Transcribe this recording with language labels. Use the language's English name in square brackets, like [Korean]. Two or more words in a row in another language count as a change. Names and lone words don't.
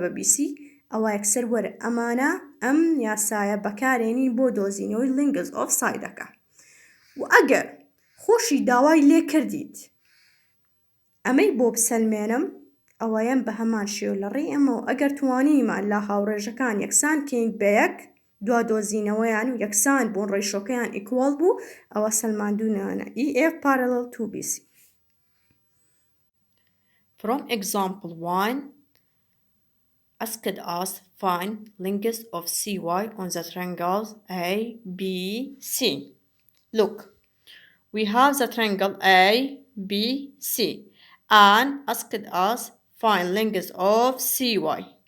[Central Kurdish] BC ئەوە یەکسەر وەرە ئەمانە ئەم یاسایە بەکارێنی بۆ دۆزینەوەی [English] lengths of [Central Kurdish] سایدەکە و ئەگەر خۆشی داوای لێ کردیت ئەمەی بۆ بسەلمێنم ئەوەیەم بە هەمان شێو لە ڕێی ئەمەوە ئەگەر توانیمان لە هاوڕێژەکان یەکسان کەین بە یەک دوا دۆزینەوەیان و یەکسان بوون ڕێشۆکەیان ئیکوال بوو ئەوە سەلماندونەوەنە [English] EF parallel to BC. From example 1 asked us find length of CY on the triangles A, B, C. Look, we have the triangle A, B, C and asked us find length of CY.